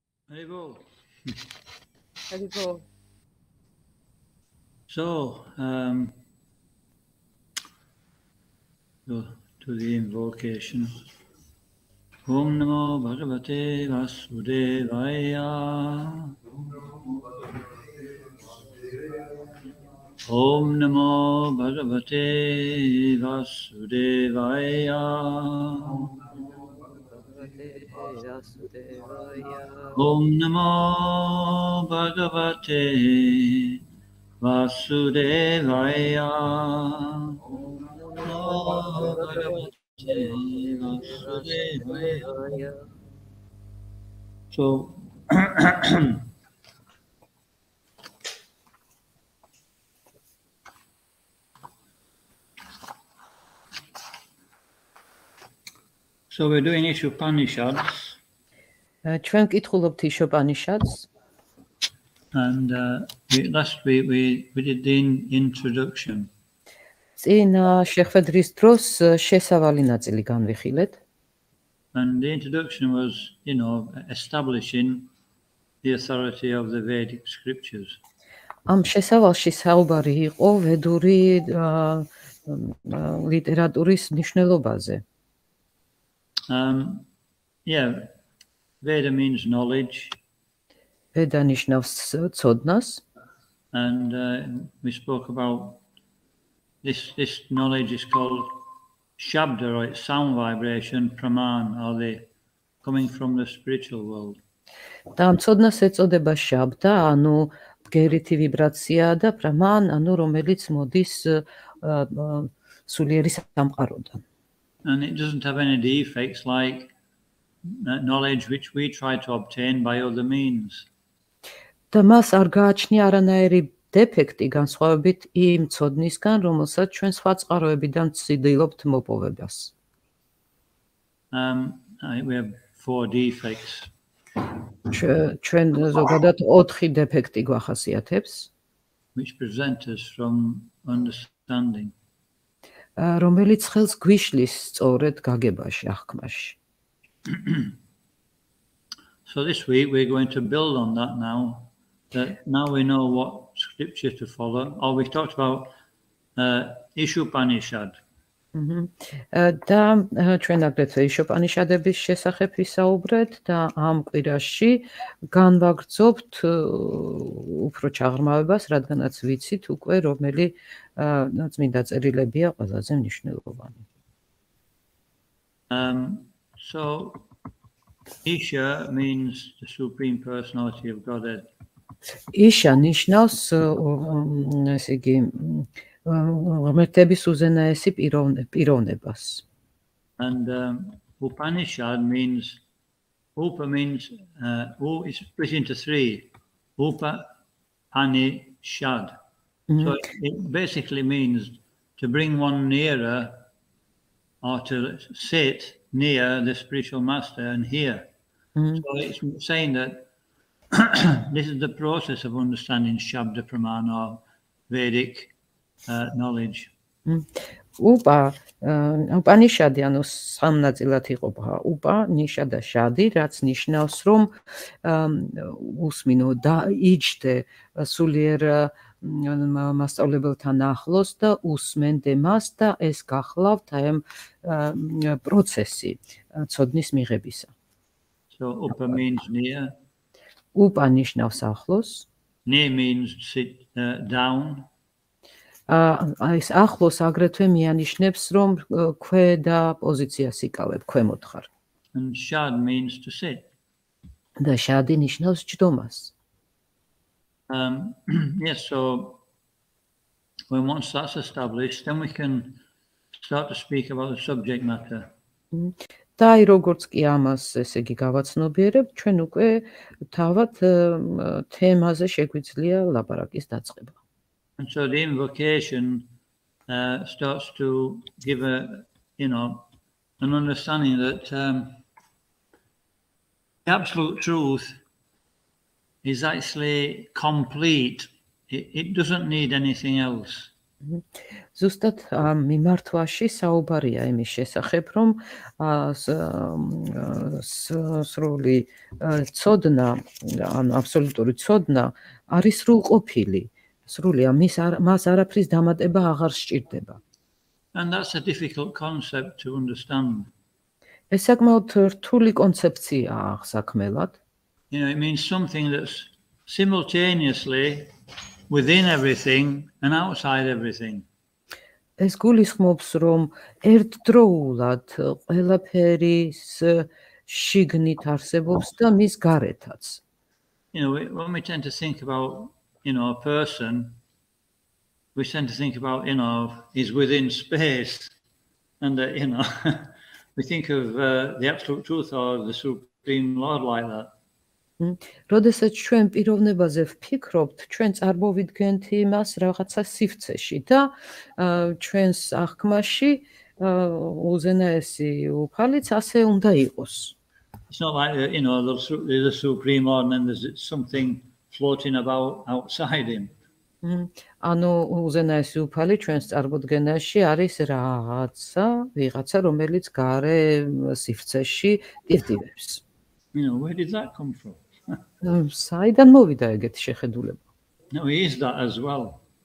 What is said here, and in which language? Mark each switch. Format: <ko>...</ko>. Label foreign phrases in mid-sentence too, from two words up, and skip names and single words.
<en>Haribol. Haribol. So, go to the invocation.</en> <sa>Om Namo Bhagavate Vasudevaya. Om Namo Bhagavate Vasudevaya. Om Namo Bhagavate Vasudevaya.</sa> <en>So, so we're doing იშოპანიშადს.</en> <ka>ჩვენ ვკითხულობთ იშოპანიშადს.</ka> <en>And last week we did the introduction.</en> <ka>წინ შეხვედრის დროს შესავალი ნაწილი განვიხილეთ.</ka> <en>And the introduction was, establishing the authority of the Vedic scriptures.</en> <ka>ამ შესავალში საუბარი იყო ვედური ლიტერატურის მნიშვნელობაზე.</ka> <en>Veda means knowledge.</en> <ka>Veda ნიშნავს ცოდნას.</ka> <en>And we spoke about this knowledge is called shabda, or it's sound vibration, praman, or they coming from the spiritual world.</en> <ka>და ამ ცოდნას ეწოდება შაბდა, ანუ ბგერითი ვიბრაცია და პრამან, ანუ რომელიც მოდის სულიერი სამყაროდან.</ka> <en>And it doesn't have any defects like knowledge which we try to obtain by other means.</en> <ka>და მას არ გააჩნია არანაირი დეფექტი განსხვავებით იმ ცოდნისგან, რომელსაც ჩვენ სხვა წყაროებიდან ვცდილობთ მოპოვებას.</ka> <en>We have 4 defects.</en> <ka>ჩვენ ზოგადად 4 დეფექტი გვახასიათებს, which prevent us from understanding. რომელიც ხელს გვიშლის სწორედ გაგებაში, აღქმაში.</ka> <en>So this week we're going to build on that now. That now we know what scripture to follow. Or we talked about იშოპანიშადი.</en> <ka>და ჩვენ აგრეთვე იშოპანიშადების შესახებ ვისაუბრეთ და ამ კვირაში განვაგრძობთ უფრო ჩაღრმავებას, რადგანაც ვიცით უკვე რომელი წმინდა წერილებია ყველაზე მნიშვნელოვანი.</ka> <en>So Isha means the supreme personality of Godhead.</en> <ka>იშა ნიშნავს ესე იგი ღმერთების უზენაესი პიროვნებას.</ka> <en>And Upanishad means Upa means U is split into 3. Upa, Pani, Shad. So it basically means to bring one nearer or to sit near the spiritual master and hear. So it's saying that this is the process of understanding</en> <sa>Shabda Praman</sa> <en>or Vedic knowledge.</en> <ka>უპანიშადი ანუ სამ ნაწილად იყოფა. უპა, ნიშა და შადი, რაც ნიშნავს რომ უსმინო და იჯდე სულიერ მასწავლებელთან ახლოს და უსმენდე მას და ეს გახლავთ აი ამ პროცესი ცოდნის მიღებისა.</ka> <en>So upa means near.</en> <ka>უპა ნიშნავს ახლოს.</ka> <en>Near means sit down.</en> <ka>ეს ახლოს აგრეთვე მიანიშნებს რომ ქვედა პოზიციას იკავებ, ქვემოთ ხარ.</ka> <en>And shad means to sit.</en> <ka>და შადი ნიშნავს ჯდომას.</ka> <en>Yes, so when once that's established, then we can start to speak about the subject matter.</en> <ka>და აი როგორც კი ამას ესე იგი გავაცნობიერებ, ჩვენ უკვე თავად თემაზე შეგვიძლია ლაპარაკის დაწყება.</ka> <en>And so the invocation starts to give an understanding that the absolute truth is actually complete. It doesn't need anything else.</en> <ka>ზუსტად მიმართვაში საუბარია იმის შესახებ, რომ სრული ცოდნა, ანუ აბსოლუტური ცოდნა არის სრულყოფილი. სრულია, მას არაფრის დამატება აღარ სჭირდება.</ka> <en>And that's a difficult concept to understand.</en> <ka>ეს საკმაოდ რთული კონცეფციაა აღსაქმელად.</ka> <en>It means something that's simultaneously within everything and outside everything.</en> <ka>ეს გულისხმობს, რომ ერთდროულად ყველაფერის შიგნით არსებობს და მის გარეთაც.</ka> <en>When we tend to think about, a person, we tend to think about, he's within space, and we think of the absolute truth or the supreme Lord like that.</en> <ka>როდესაც ჩვენ პიროვნებაზე ვფიქრობთ, ჩვენ წარმოვიდგენთ იმას რაღაცა სივრცეში და ჩვენს აღქმაში უზენაესი უფალიც ასე უნდა იყოს.</ka> <en>It's not like there's a supreme Lord and then there's something floating about outside him.</en> <ka>ანუ უზენაესი უფალი ჩვენს წარმოდგენაში არის ვიღაცა, რომელიც გარე სივრცეში ტირტივებს.</ka> <en>Where did that come from?</en> <ka>საიდან მოვიდა ეგეთი შეხედულება?</ka> <en>No, he is that as well.</en>